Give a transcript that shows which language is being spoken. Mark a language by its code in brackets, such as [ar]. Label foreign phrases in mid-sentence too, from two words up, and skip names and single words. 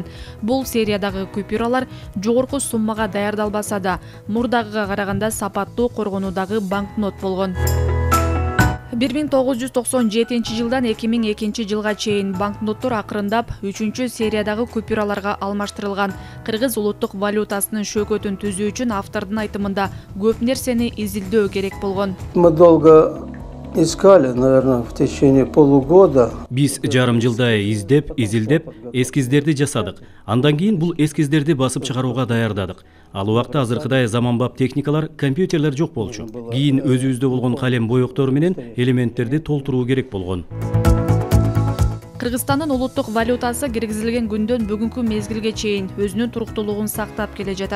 [ky] Бул сериядагы купюралар жогорку суммага даярдалбаса да, мурдагыга караганда сапаттуу коргонуудагы банкнот болгон. 1997 жылдан 2002 жылга чейин банкноттор акырындап 3 сериядагы купюраларга алмаштырылган. Кыргыз улуттук валютасынын шөкөтүн түзүү үчүн автордун айтымында көп нерсени изилдөө керек болгон. [ru] Мы долго искали, наверное, в течение полугода. [ky] Биз жарым жылдай изилдеп, эскиздерди жасадык. Андан кийин бул эскиздерди басып чыгарууга даярдадык. Ал убакта азыркыдай заманбап техникалар, компьютерлер жок болчу. Кийин өзүбүздө болгон калем боектор менен элементтерди толтуруу керек болгон. Кыргызстандын улуттук валютасы киргизилген күндөн бүгүнкү мезгилге чейин өзүнүн туруктуулугун сактап келе жатат.